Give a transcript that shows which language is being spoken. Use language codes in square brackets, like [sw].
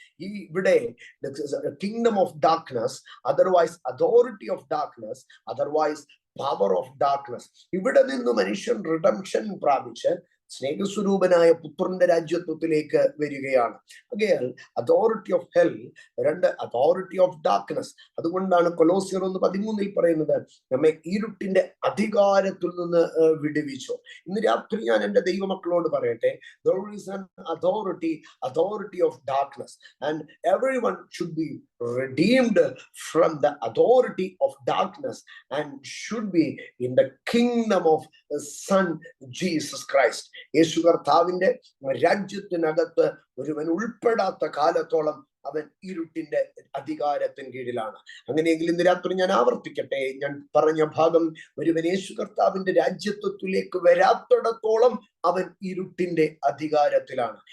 [ml] ഈ ഇവിടെ [en] Kingdom of darkness, otherwise authority of darkness, otherwise power of darkness. [ml] ഇവിടെ നിന്ന് മനുഷ്യൻ [en] redemption [ml] പ്രാപിച്ച് സ്നേഹസ്വരൂപനായ പുത്രന്റെ രാജ്യത്വത്തിലേക്ക് വരികയാണ്. ആകയാൽ [en] authority of hell, [ml] രണ്ട് [en] Authority of darkness. [ml] അതുകൊണ്ടാണ് കൊലോസ്യർ 1:13 പറയുന്നത്, നമ്മെ ഇരുട്ടിന്റെ അധികാരത്തിൽ നിന്ന് വിടുവിച്ചു. ഇന്ന് രാത്രി ഞാൻ എൻ്റെ ദൈവമക്കളോട് പറയട്ടെ, [en] there is an authority of darkness, and everyone should be redeemed from the authority of darkness and should be in the kingdom of the Son Jesus Christ. [ml] യേശു കർത്താവിന്റെ രാജ്യത്തിനകത്ത് ഒരുവൻ ഉൾപ്പെടാത്ത കാലത്തോളം അവൻ ഇരുട്ടിന്റെ അധികാരത്തിന് കീഴിലാണ്. അങ്ങനെയെങ്കിൽ ഇന്ന് രാത്രി ഞാൻ ആവർത്തിക്കട്ടെ, ഞാൻ പറഞ്ഞ ഭാഗം, ഒരുവൻ യേശു കർത്താവിന്റെ രാജ്യത്വത്തിലേക്ക് വരാത്തിടത്തോളം അവൻ ഇരുട്ടിന്റെ അധികാരത്തിലാണ്.